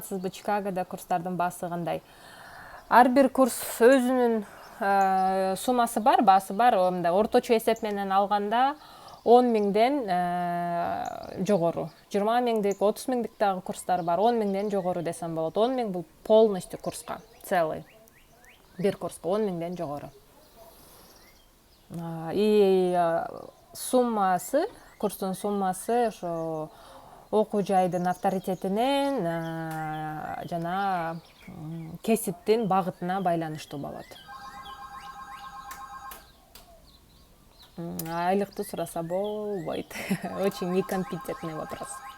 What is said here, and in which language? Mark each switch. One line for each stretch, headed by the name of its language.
Kyrgyz: Чикагода курстардын баасы кандай? Ар бир курс өзүнүн суммасы бар, баасы бар. Орточо эсеп менен алганда 10 миңден жогору. 20 миңдик, 30 миңдик дагы курстар бар. 10 миңден жогору десем болот. 10 миң бул полностью курска, целый. Бир курска 10 миңден жогору. И суммасы, курстун суммасы ошо окуу жайдын авторитетинен жана кесиптин багытына байланыштуу болот. Айлыкты сураса болбойт.
Russian: Очень некомпетентный вопрос.